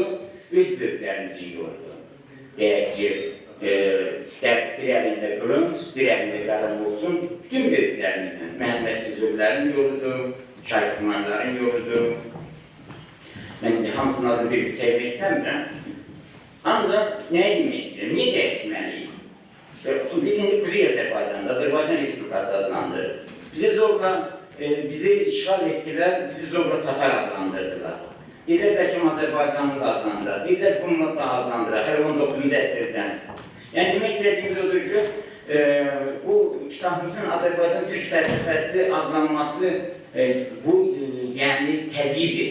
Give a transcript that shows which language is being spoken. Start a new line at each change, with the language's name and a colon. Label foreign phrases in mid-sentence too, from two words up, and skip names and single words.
Turkish: Öz büyüklerimizin yoludur. Eğer ki ister bir elinde kılınç, bir elinde karım olsun, bütün büyüklerimizin, Mehmet Füzurların yoludur, Şahsımanların yoludur. Ben de hamısının adını bir çevirmek istemiyorum. Ancak ne demek istiyorum? Niye değişmeliyiz? Biz şimdi Kuzey Azerbaycan'da, Azerbaycan Respublikası adlandırır. Bizi işgal ettiler, bizi zorla Tatar adlandırdılar.
Azerbaijani: Dillər Bəşim Azərbaycanlı da adlandırar, dillər Qumlu da adlandırar, hər 19-cu əsrdən. Yəni, demək istədiyimiz odur ki, bu kitabımızın Azərbaycan Türk fəlsəfəsi adlanması, bu, yəni, təbiidir.